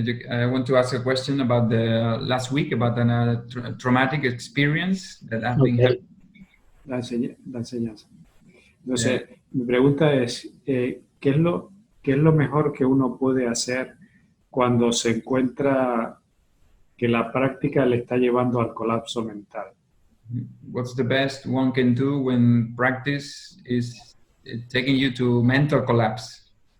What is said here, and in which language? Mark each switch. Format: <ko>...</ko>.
<en>I want to ask a question about the last week, about a traumatic experience that I've been having.</en> <es>La enseñanza. Entonces, mi pregunta es, ¿qué es lo mejor que uno puede hacer cuando se encuentra que la práctica le está llevando al colapso mental?</es> <en>What's the best one can do when practice is taking you to mental collapse?</en>